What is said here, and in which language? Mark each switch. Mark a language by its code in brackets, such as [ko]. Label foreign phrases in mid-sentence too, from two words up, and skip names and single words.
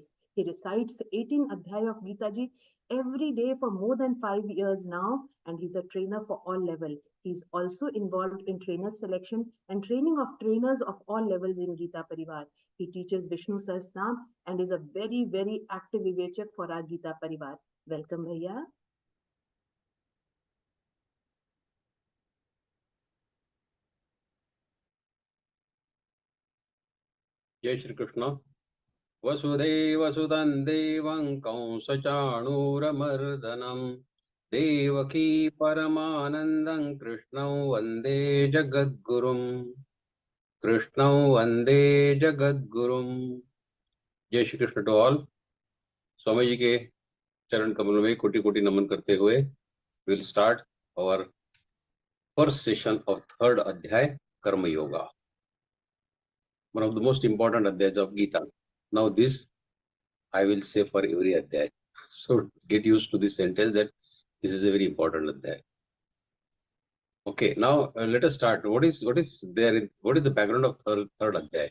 [en] He recites 18 Adhyaya of Geeta Ji every day for more than 5 years now, and he's a trainer for all level. He's also involved in trainer selection and training of trainers of all levels in Geeta Parivar. He teaches Vishnu Sahasranam and is a very, very active vivechak for our Geeta Parivar. Welcome, Bhaiya. [sa] जय श्री कृष्ण वसुदेवसुतं देवं कंसचाणूरमर्दनं देवकी परमानन्दं कृष्णं वन्दे जगद्गुरुं जय श्री कृष्ण [en] to all. [hi] स्वामी जी के चरण कमलों में कोटि कोटि नमन करते हुए [en] will start our first session of third [hi] अध्याय कर्म योगा, [en] one of the most important adhyayas of Geeta. Now this I will say for every adhyaya. So get used to this sentence that this is a very important adhyaya. Okay, now let us start. What is the background of third adhyaya?